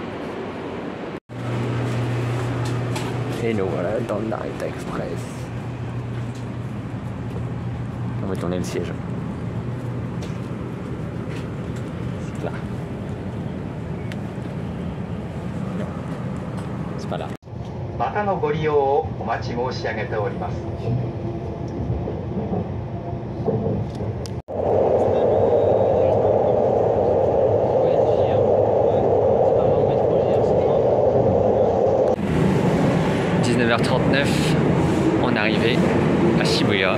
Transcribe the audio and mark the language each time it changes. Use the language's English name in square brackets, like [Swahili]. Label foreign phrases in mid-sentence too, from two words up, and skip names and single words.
[French] Et nous voilà dans le Narita Express. On va tourner le siège. C'est là. Non, c'est pas là. [Japanese] またのご利用をお待ち申し上げております。 [French] 19h39, on est arrivé à Shibuya.